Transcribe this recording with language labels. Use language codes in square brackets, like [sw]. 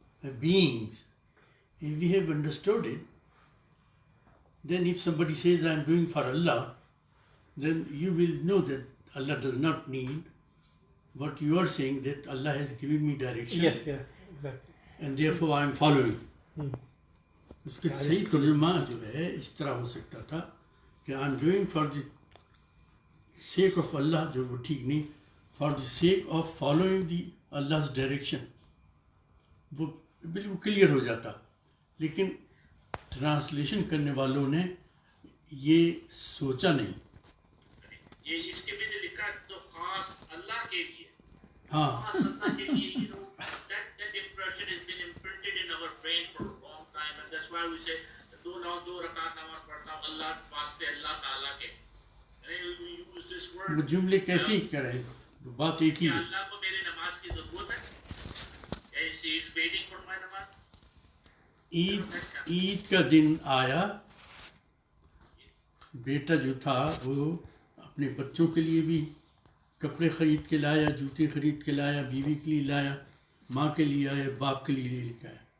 [en] beings, if we have understood it, then if somebody says I am doing for Allah, then you will know that Allah does not need what you are saying, that Allah has given me direction. Yes, exactly. And therefore I am following. [hi] उसका [en] Yeah, [hi] सही तर्जुमा जो है इस तरह हो सकता था कि [en] I am doing for the sake of Allah, [hi] जो वो ठीक नहीं, [en] for the sake of following the Allah's direction, [hi] वो बिल्कुल क्लियर हो जाता. लेकिन ट्रांसलेशन करने वालों ने ये सोचा नहीं. ये इसके में जो लिखा है तो खास अल्लाह के लिए, हाँ, खास अल्लाह के लिए, [en] that impression has been imprinted in our brain for a long time, and that's why we say [hi] दो रकात नमाज पढ़ता हूँ अल्लाह वास्ते अल्लाह ताला के. [en] And we use this word. [hi] वो जुमले कैसे ही करें, बात एक ही क्या है. अल्लाह को मेरी नमाज की जरूरत है? [en] He is waiting for my नमाज. [hi] ईद का दिन आया, बेटा जो था वो अपने बच्चों के लिए भी कपड़े खरीद के लाया, जूते खरीद के लाया, बीवी के लिए लाया, माँ के लिए आया, बाप के लिए लेकर आया.